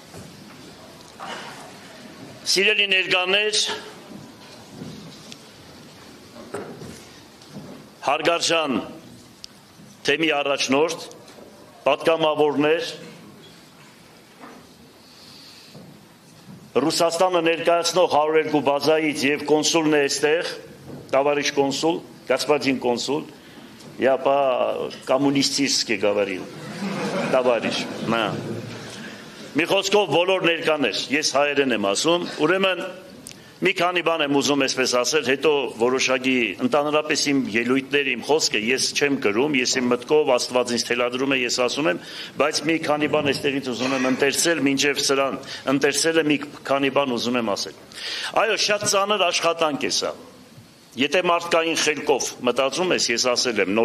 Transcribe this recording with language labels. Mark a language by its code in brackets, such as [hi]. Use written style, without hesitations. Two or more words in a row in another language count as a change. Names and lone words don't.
[hy] Սիրելի ներկաներ, հարգարժան թեմի առաջնորդ, պատգամավորներ, Ռուսաստանը ներկայացնող 102 բազայից և կոնսուլն է այստեղ, [ru] товарищ консул, господин консул, я по-коммунистически говорил, товарищ, [hy] մի խոսքով բոլոր ներկաներ, ես հայերեն եմ ասում, ուրեմն մի քանի բան եմ ուզում այսպես ասել, հետո որոշակի ընդհանրապես իմ ելույթները, իմ խոսքը ես չեմ գրում, ես իմ մտքով Աստված ինձ թելադրում է, ես ասում եմ, բայց մի քանի բան այստեղից ուզում եմ ընթերցել, մինչև սրան ընթերցելը մի քանի բան ուզում եմ ասել։ Այո, շատ ծանր աշխատանք է սա։ Եթե մարդկային խելքով մտածում ես, ես ասել եմ,